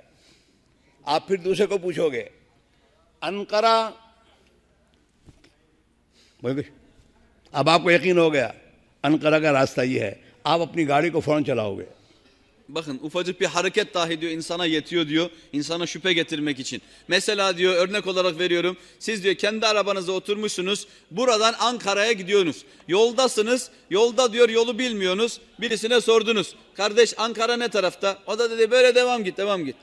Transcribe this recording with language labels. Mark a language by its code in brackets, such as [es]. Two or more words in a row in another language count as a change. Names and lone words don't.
[hi] आप फिर दूसरे को पूछोगे अनकरा, अब आपको यकीन हो गया अनकरा का रास्ता ये है, आप अपनी गाड़ी को फौरन चलाओगे। [tr] Bakın ufacık bir hareket dahi diyor insana yetiyor diyor. İnsana şüphe getirmek için. Mesela diyor örnek olarak veriyorum. Siz diyor kendi arabanıza oturmuşsunuz. Buradan Ankara'ya gidiyorsunuz. Yoldasınız. Yolda diyor yolu bilmiyorsunuz. Birisine sordunuz. Kardeş Ankara ne tarafta? O da dedi böyle devam git devam git.